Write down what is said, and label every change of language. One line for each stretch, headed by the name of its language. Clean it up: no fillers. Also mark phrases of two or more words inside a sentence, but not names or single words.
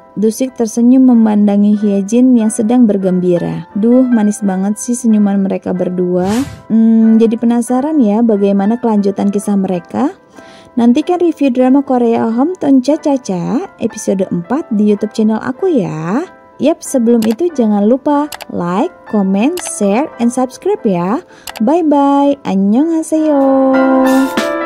Indonesian: Dusik tersenyum memandangi Hyejin yang sedang bergembira. Duh, manis banget sih senyuman mereka berdua. Jadi penasaran ya bagaimana kelanjutan kisah mereka? Nantikan review drama Korea Hometown Cha-Cha-Cha episode 4 di
English: YouTube channel
Indonesian: aku ya. Yap, sebelum itu jangan lupa
English: like, comment, share, and subscribe
Indonesian: ya. Bye-bye. Annyeonghaseyo.